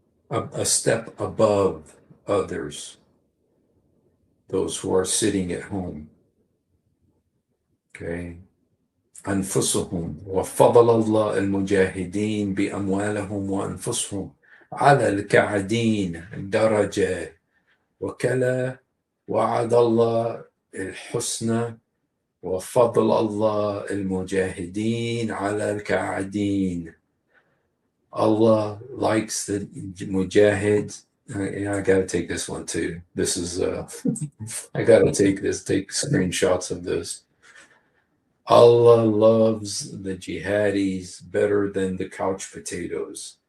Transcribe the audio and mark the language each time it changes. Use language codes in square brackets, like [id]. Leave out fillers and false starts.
[en] a step above others, those who are sitting at home. Okay. [ar] أنفسهم وفضل الله المجاهدين بأموالهم وأنفسهم على الكاعدين درجة وكلا وعد الله الحسنى وفضل الله المجاهدين على الكاعدين. [en] Allah likes the mujahids. I got to take this one too. This is I got to take screenshots of this. Allah loves the jihadis better than the couch potatoes.